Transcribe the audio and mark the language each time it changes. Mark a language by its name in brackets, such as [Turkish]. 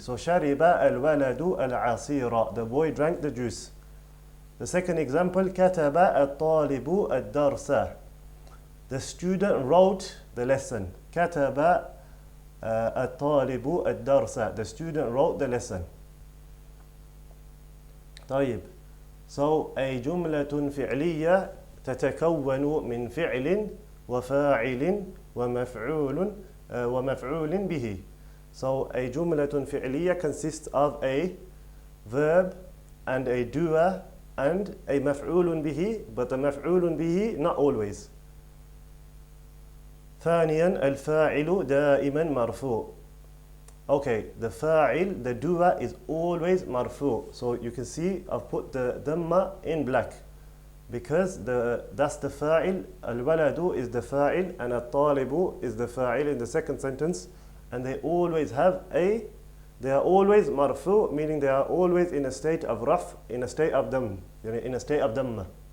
[English] So [Arabic] shariba al-waladu al-asira. [English] The boy drank the juice. The second example, [Arabic] kataba al-talibu al-darsa. [English] The student wrote the lesson. [Arabic] Kataba al-talibu al-darsa. [English] The student wrote the lesson. [Arabic] طيب. So a جملة فعلية تتكون من فعل وفاعل ومفعول به. [English] So a جملة فعلية consists of a verb and a doer and a مفعول به, but the مفعول به not always. [Arabic] ثانيا الفاعل دائما مرفوع. [English] Okay, the fa'il, the doer is always marfu. So you can see I've put the dhamma in black because that's the fa'il. Al-waladu is the fa'il and al-talibu is the fa'il in the second sentence, and they always are always marfu, meaning they are always in a state of raf, in a state of dhamm, in a state of dhamma.